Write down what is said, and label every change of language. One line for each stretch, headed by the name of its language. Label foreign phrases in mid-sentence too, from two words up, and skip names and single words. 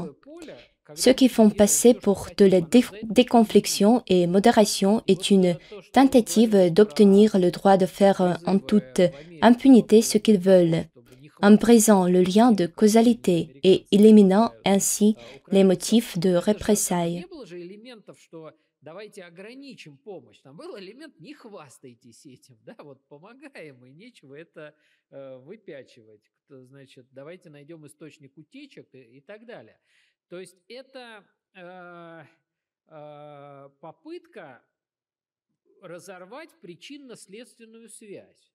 French: Ce qu'ils font passer pour de la déconfliction et modération est une tentative d'obtenir le droit de faire en toute impunité ce qu'ils veulent, en brisant le lien de causalité et éliminant ainsi les motifs de représailles.
Russian: Давайте ограничим помощь. Там был элемент «не хвастайтесь этим», да, вот помогаем, и нечего это выпячивать. Значит, давайте найдем источник утечек и так далее. То есть это попытка разорвать причинно-следственную связь.